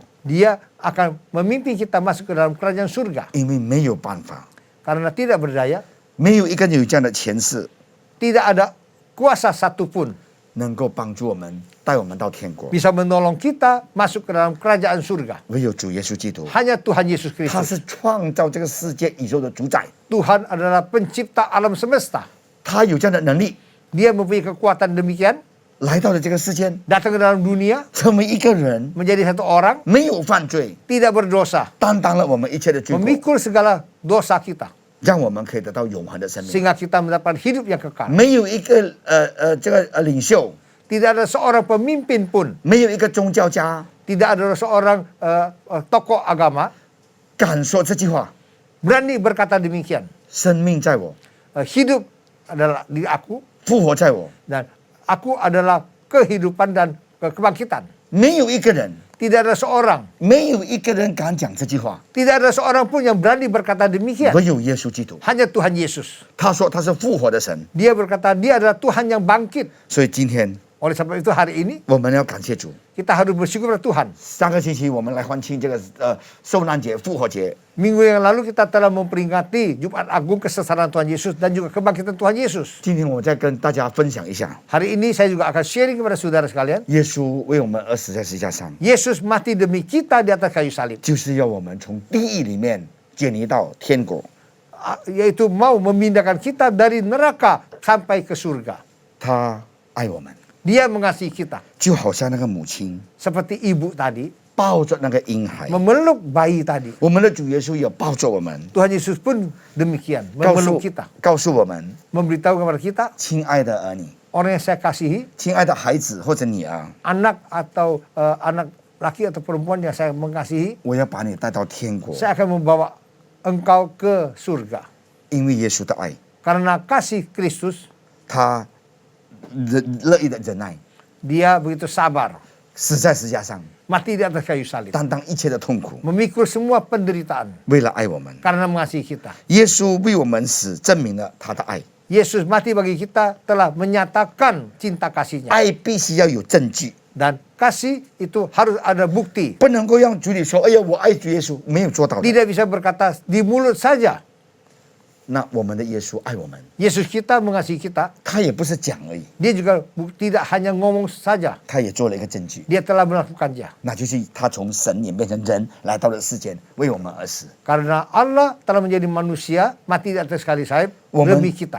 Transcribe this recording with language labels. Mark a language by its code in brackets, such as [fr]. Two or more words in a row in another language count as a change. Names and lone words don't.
[id] Dia akan memimpin kita masuk ke dalam kerajaan surga. [zh] 因为没有办法， [id] Karena tidak berdaya, [zh] 没有一个人有这样的权势， [id] tidak ada kuasa satupun, [zh] 能够帮助我们，带我们到天国。 [id] bisa menolong kita masuk ke dalam kerajaan surga. [zh] 唯有主耶稣基督， [id] Hanya Tuhan Yesus [zh] 他 [id] Kristus. [zh] 是创造这个世界宇宙的主宰， [id] Tuhan adalah pencipta alam semesta. [zh] 他有这样的能力， [id] Dia mempunyai kekuatan demikian, [zh] 来到了这个世间， [id] datang ke dalam dunia, [zh] 成为一个人， [id] menjadi satu orang, [zh] 没有犯罪， [id] tidak berdosa, [zh] 担当了我们一切的罪过， [id] memikul segala dosa kita, [zh] 让我们可以得到永恒的生命。 [id] sehingga kita mendapat hidup yang kekal. [zh] 没有一个这个领袖， [id] Tidak ada seorang pemimpin pun, [zh] 没有一个宗教家 [id] tidak ada seorang tokoh agama [zh] 敢说这句话： [id] berani berkata demikian. [zh] 生命在我， [id] Hidup adalah di aku [zh] 复活在我。 [id] dan aku adalah kehidupan dan kebangkitan. [zh] 没有一个人， [id] Tidak ada seorang, [zh] 没有一个人敢讲这句话， [id] tidak ada seorang pun yang berani berkata demikian. [zh] 唯有耶稣基督。 [id] Hanya Tuhan Yesus. [zh] 他说他是复活的神， [id] Dia berkata dia adalah Tuhan yang bangkit. [zh] 所以今天 [id] Oleh sebab itu hari ini [zh] 我们要感谢主。 [id] kita harus bersyukur pada Tuhan. [zh] 上个星期我们来欢庆这个受难节、复活节， [id] Minggu yang lalu kita telah memperingati Jumat Agung kesesaran Tuhan Yesus dan juga kebangkitan Tuhan Yesus. [zh] 今天我再跟大家分享一下， [id] Hari ini saya juga akan sharing kepada saudara sekalian. [zh] 耶稣为我们而死在十字架上， [id] Yesus mati demi kita di atas kayu salib. [zh] 就是要我们从地狱里面解离到天国。 [id] Yaitu mau memindahkan kita dari neraka sampai ke surga. [zh] 他爱我们， [id] Dia mengasihi kita. [zh] 就好像那个母亲 [id] Seperti ibu tadi [zh] 抱着那个婴孩， [id] memeluk bayi tadi. [zh] 我们的主耶稣也抱着我们， [id] Tuhan Yesus pun demikian. [zh] 告 [id] Memeluk [zh] 诉 [id] kita. [zh] 告诉我们， [id] Memberitahu kepada kita, [zh] 亲爱的儿女， [id] orang yang saya kasihi, [zh] 亲爱的孩子或者女儿， [id] anak atau anak laki atau perempuan yang saya mengasihi, [zh] 我要把你带到天国， [id] saya akan membawa engkau ke surga. [zh] 因为耶稣的爱， [id] Karena kasih Kristus, [zh] 他乐意的忍耐， [id] dia begitu sabar. [zh] 死在十字架上， [id] Mati di atas kayu salib. [zh] 担当一切的痛苦， [id] Memikul semua penderitaan [zh] 为了爱我们。 [id] karena mengasihi kita. [zh] 耶稣为我们死，证明了他的爱。 [id] Yesus mati bagi kita telah menyatakan cinta kasihnya. [zh] 爱必须要有证据， [id] Dan kasih itu harus ada bukti. [zh] 不能够用嘴里说“哎呀，我爱主耶稣”，没有做到的。 [id] Tidak bisa berkata di mulut saja. [zh] 那我们的耶稣爱我们， [id] Yesus kita mengasihi kita. [zh] 他也不是讲而已， [id] Dia juga tidak hanya ngomong saja. [zh] 他也做了一个证据， [id] Dia telah melakukannya. [zh] 那就是他从神演变成人，来到了世间，为我们而死。 [id] Karena Allah telah menjadi manusia, mati di atas kayu salib [zh] 我们 [id] demi kita.